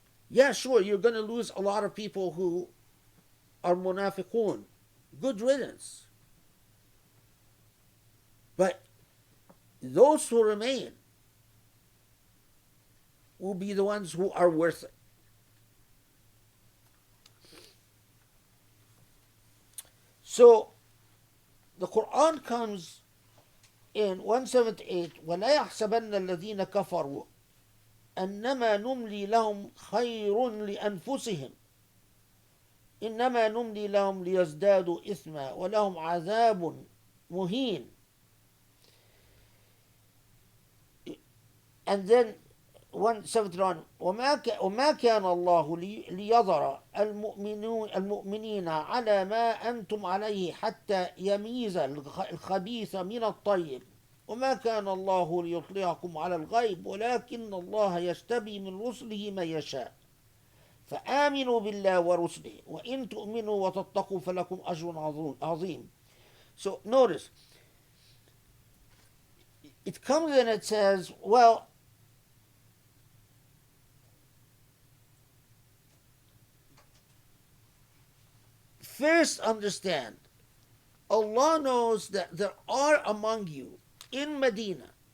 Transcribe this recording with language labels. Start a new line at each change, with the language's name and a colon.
English: Yeah, sure, you're going to lose a lot of people who are munafiqun. Good riddance. But those who remain will be the ones who are worth it. So the Quran comes in 178,
Arabic: وَلَا يَحْسَبَنَّ الَّذِينَ كَفَرُوا أَنَّمَا نُمْلِي لَهُمْ خَيْرٌ لِأَنفُسِهِمْ إِنَّمَا نُمْلِي لَهُمْ لِيَزْدَادُوا إِثْمًا وَلَهُمْ عَذَابٌ مُهِينٌ.
English: And then 171,
Arabic: وما كان الله ليظهر المؤمنين على ما أنتم عليه حتى يميز الخبيث من الطيب وما كان الله ليطلعكم على الغيب ولكن الله يجتبي من رسله من يشاء فآمنوا بالله ورسله وإن تؤمنوا وتتقوا فلكم أجر عظيم.
English: So notice, it comes and it says, well, first understand, Allah knows that there are among you in Medina